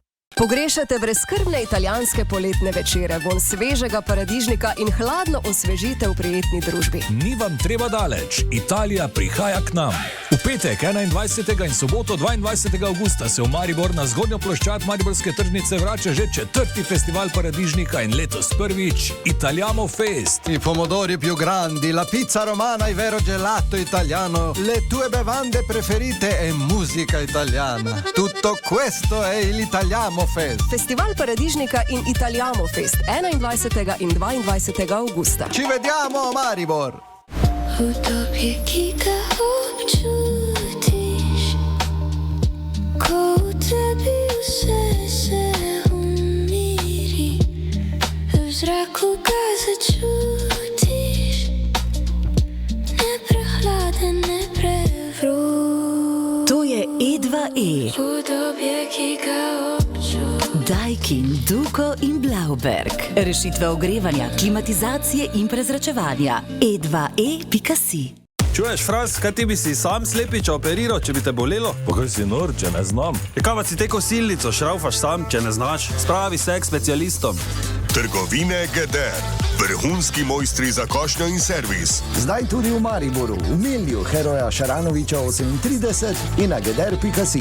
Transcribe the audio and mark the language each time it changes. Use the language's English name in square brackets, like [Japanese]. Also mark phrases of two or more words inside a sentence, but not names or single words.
[Slovenian] Pogrešate brezskrbne italijanske poletne večere, vonj svežega paradižnika in hladno osvežitev v prijetni družbi. Ni vam treba daleč, Italija prihaja k nam. V petek 21. in soboto 22. augusta se v Maribor na zgodnjo ploščad Mariborske tržnice vrača že 4. festival paradižnika in letos prvič Italiamo Fest. [Italian] I pomodori più grandi, la pizza romana, il vero gelato italiano, le tue bevande preferite e musica italiana. Tutto questo è l'Italiamo Fest. [Slovenian] Festival paradižnika in Italiamo Fest 21. in 22. augusta. [Italian] Ci vediamo, Maribor! [Slovenian] Udobje, ki ga občutiš, ko v tebi vse se umiri, v zraku ga začutiš, ne prehladen, ne prevroč. To je E2E. Udobje, ki ga občutiš. Daikin, Duko in Blauberg. Rešitve ogrevanja, klimatizacije in prezračevanja. E2E.si. Čuješ, Franz, kaj ti bi si sam slepiča operiral, če bi te bolelo? Pa kaj si nor, če ne znam? Kaj pa si te kosilnico šraufaš sam, če ne znaš? Spravi se k specialistom. Trgovine Geder. Vrhunski mojstri za košnjo in servis. Zdaj tudi v Mariboru, v Milju, Heroja Šaranoviča 38 in na geder.si.